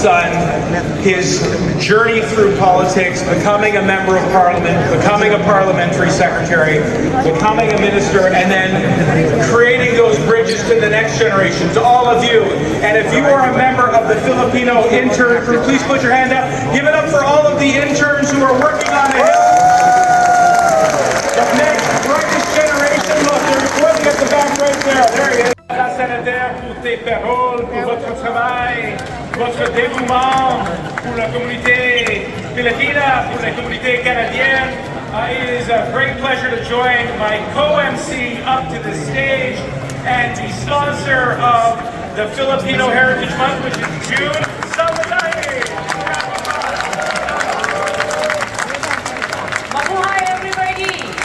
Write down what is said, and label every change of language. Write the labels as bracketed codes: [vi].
[en] Son, his journey through politics, becoming a member of parliament, becoming a parliamentary secretary, becoming a minister, and then creating those bridges to the next generation, to all of you. And if you are a member of the Filipino intern crew, please put your hand up. Give it up for all of the interns who are working on the Hill. The next brightest generation, look, they're working at the back right there. There he is. [fr] La Sénateur, pour tes paroles, pour votre travail, votre dévouement pour la communauté philippine, pour la communauté canadienne. [en] It is a great pleasure to join my co-MC up to the stage and the sponsor of the Filipino Heritage Month, which is June. Mabuhay everybody!